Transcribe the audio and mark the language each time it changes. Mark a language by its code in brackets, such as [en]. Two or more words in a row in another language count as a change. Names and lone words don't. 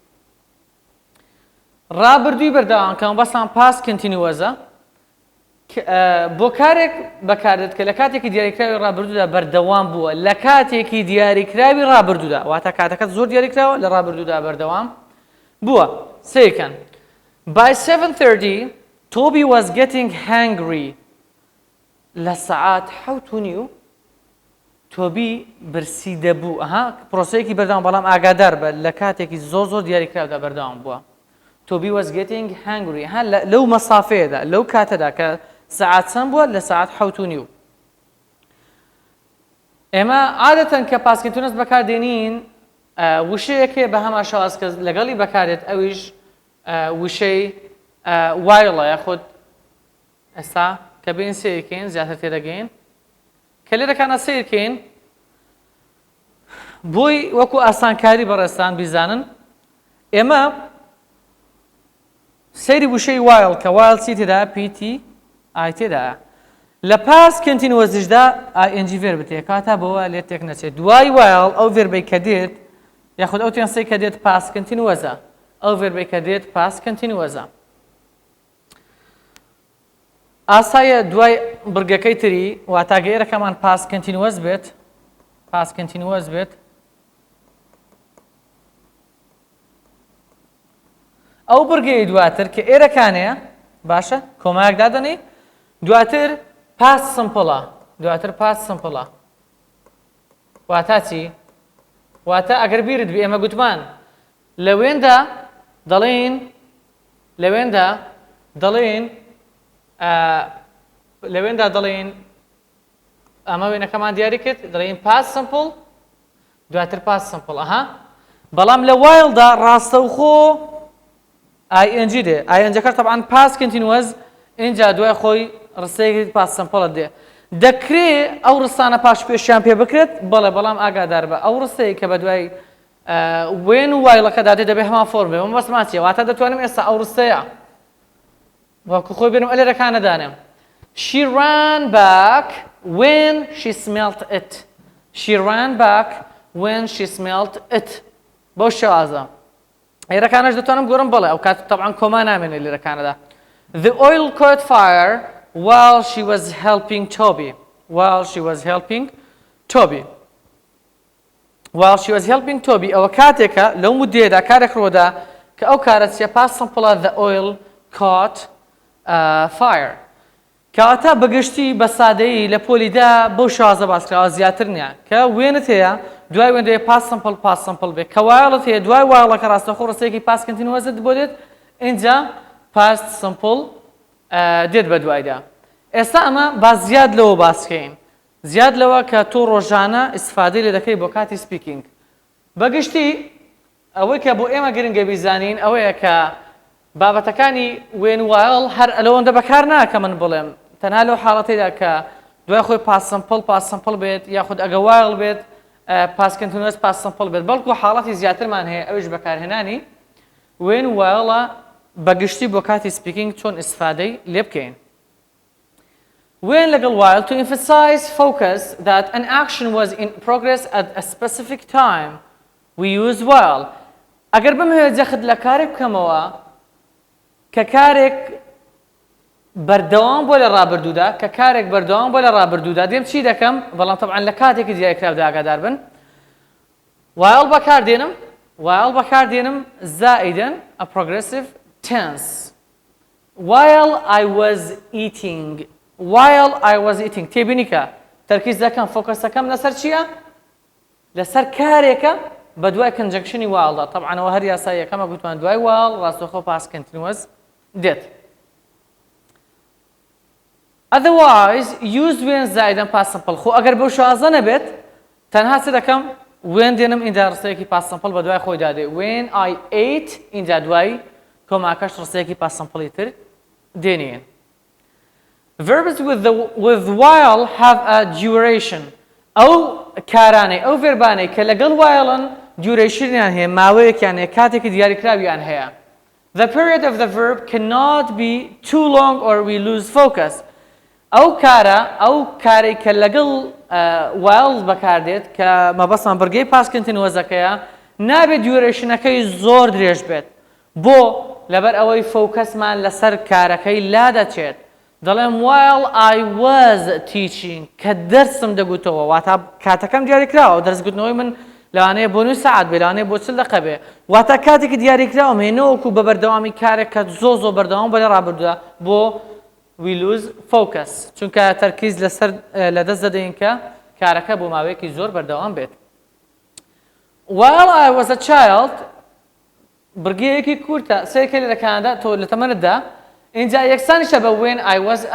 [ckb] ڕابردووی بەردەوامکەم بەسان [en] past continuous [ckb] بۆ کارێک بەکاردێت کە لە کاتێکی دیاریکراوی ڕابردوودا بەردەوام بووە لە کاتێکی دیاریکراوی ڕابردوودا واتە کاتەکەت زۆر دیاریکراوە لە ڕابردوودا بەردەوام بووە. سیرکەن [en] by 7:30 Toby was getting hungry [ckb] لە سەعات 7:30 تۆبی برسی دەبوو پرۆسەیەکی بەردەوام بەڵام ئاگادار بە لە کاتێکی زۆر دیاریکراودا بەردەوام بووە. [en] Toby was getting hungry [ckb] لەو مەسافەیەدا لەو کاتەدا کە سەعات چەند بووە لە سەعات 7:30. ئێمە عادەتەن کە [en] past continuous [ckb] بەکاردێنین وشەیەکێ بە هەمان شێواز کە لەگەڵی بەکارێت ئەویش وشەی وایڵە یاخود ئێستا کە بین سیرکەین زیاتر تێدەگەین کە لێرەکانە سیرکەین بۆی وەکو ئاسانکاری بەڕێستان بیزانن ئێمە سەیری وشەی وایڵ کە وایڵ چی تێدا پیتی ئای تێدا لە [en] past continuous [ckb] دا [en] ing verb [ckb] تێ کاتە بەوە لێت تێک نەچێت دوای while ئەو verb کە دێت یاخود ئەو تێنسەی کە دێت [en] past continuous [ckb] ئەو verb کە دێت [en] past continuous [ckb] ئاسایە دوای بڕگەکەی تری واتە گەیرەکەمان [en] past continuous [ckb] بێت ئەو بڕگەی دواتر کە ئێرەکانەیە باشە کۆمایەک دادەنێ دواتر [en] past simple [ckb] واتە چی واتە ئەگەر بیرت بێ ئێمە گوتمان لەوێندا دەڵێن ئەمە وێنەکەمان دیاری کرد دەڵێن [en] past simple [ckb] دواتر [en] past simple [ckb] بەڵام لە whileدا ڕاستەوخۆ ing دێ ing کە طبعا [en] past continuous [ckb] اینجا دوای خۆی ڕستەیەکی [en] past simple [ckb] دێ دەکرێت ئەو ڕستانە پاش پێشیان پێ بکرێت بەڵام ئاگادار بە ئەو ڕستەیە کە بە دوای وێن و وایڵەکەدا دێ دەبێت هەمان فۆرم بێ ئەمە بەسمان چییە واتە دەتوانم ئێستا ئەو ڕستەیە وەکو خۆی بێنم ئەلێرەکانە دانێم [en] she ran back when she smelt [ckb] it بەو شێوازە ئێرەکانەش دەتوانم گۆڕم بڵێ ئەو کات طبعا کۆما نامێنێ لێرەکانەدا [en] the oil caught fire while she was helping Toby [ckb] ئەوە کاتێکە لەو مودێدا کارێک ڕۆدا کە ئەو کارە چیە [en] past simple the oil caught fire [ckb] کەواتە بەگشتی بە سادەیی لە پۆلیدا بەو شازە باسکراوە زیاتر نییە کە وێنت هەیە دوای وێندەیە [en] past simple [ckb] بێت کە وایڵت هەیە دوای وایڵەکە ڕاستەخۆ ڕستەیەکی [en] past continuous [ckb] بۆ دێت اینجا [en] past simple [ckb] دێت بە دوایدا ئێستا ئەمە با زیاد لەوە باسکەین زیاد لەوە کە تۆ ڕۆژانە ئیسفادەی لێ دەکەی بۆ کاتی سپیکینگ بەگشتی ئەوەی کە بۆ ئێمە گرنگە بیزانین ئەوەیە کە بابەتەکانی وێن وایڵ هەر لەوەندە بەکار ناکە من بڵێم تەنها لەو حاڵەتەیدا کە دوای خۆی [en] past simple [ckb] بێت یاخود ئەگە وایڵ بێت [en] past continuous past simple [ckb] بێت بەڵکو حاڵەتی زیاترمان هەیە ئەوش بەکارهێنانی وێن وایڵە بەگشتی بۆ کاتی سپیکینگ چۆن ئیسفادەی لێ بکەین when لەگەڵ [en] while to emphasize focus that an action was in progress at a specific time we use while [ckb] ئەگەر بمهوێت جەخت لە کارێک بکەمەوە کە کارێک بەردەوام بۆ لە ڕابردوودا دێم چی دەکەم بەڵام طبعا لە کاتێکی دیاریکراودا ئاگادار بن while بەکاردێنم زائیدەن [en] a progressive tense while I was eating [ckb] تێبینی کە تەرکیز دەکەم فۆکەسەکەم لەسەر چییە لەسەر کارێکە بە دوای کنجەکشنی whileدا طبعا ئەوە هەر یاساییەکەمە گوتمان دوای while ڕاستەوخۆ [en] past continuous [ckb] دێت [en] otherwise use when [ckb] زائدەن [en] past simple [ckb] خۆ ئەگەر بەو شازە نەبێت تەنها چ دەکەم when دێنم اینجا ڕستەیەکی [en] past simple [ckb] بە دوای خۆی دادێ [en] when I ate [ckb] اینجا دوای کۆماکەش ڕستەیەکی [en] past simple [ckb] تر دێنین [en] verbs with while have a duration [ckb] ئەو کارانەی ئەو ڤێربانەی کە لەگەڵ whileن duration-یان هەیە ماوەیەکیان هەیە کاتێکی دیاریکراویان هەیە [en] the period of the verb cannot be too long or we lose focus [ckb] ئەو کارەی کە لەگەڵ while بەکاردێت کە مەبەستمان بڕگەی [en] past continuous- [ckb] ەکەیە نابێت duration-ەکەی زۆر درێژ بێت بۆ لەبەر ئەوەی فۆکەسمان لەسەر کارەکەی لا دەچێت دەڵێم [en] while I was teaching [ckb] کە دەرسم دەگوتەوە واتە کاتەکەم دیاریکراوە دەرسگوتنەوەی من لەوانەیە بۆ 9 ساعت بێ لەوانەیە بۆ 40 دقە بێ واتە کاتێکی دیاریکراوم هێنەوەکو بە بەردەوامی کارێک کە زۆر بەردەوام بە لە ڕابردووە بۆ [en] we lose focus [ckb] چونکە تەرکیز لەدەست دەدەین کە کارەکە بۆ ماوەیەکی زۆر بەردەوام بێت [en] while I was a child [ckb] بڕگەیەکی کورتە سێکە لەکاندا تۆ لە تەمەنتدا اینجا یەکسانیشە بە [en] when I was